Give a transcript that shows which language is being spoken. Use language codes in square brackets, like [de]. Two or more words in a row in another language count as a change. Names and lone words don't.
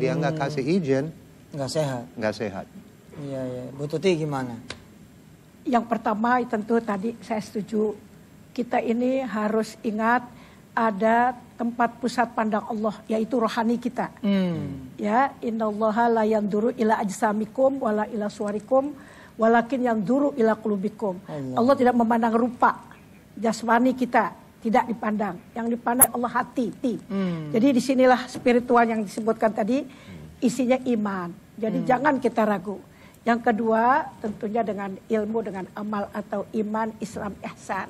[id] Dia nggak kasih izin, Nggak sehat. nggak sehat. Iya, iya. Bu Tuti gimana? Yang pertama tentu tadi saya setuju. Kita ini harus ingat ada tempat pusat pandang Allah, yaitu rohani kita. [ar] Ya, إن الله لا ينظر إلى أجسامكم ولا إلى صوركم ولكن ينظر إلى قلوبكم. [id] Allah tidak memandang rupa jasmani kita, tidak dipandang. Yang dipandang Allah hati. Jadi disinilah spiritual yang disebutkan tadi, isinya iman. Jadi jangan kita ragu. Yang kedua tentunya dengan ilmu, dengan amal atau iman, Islam, ihsan.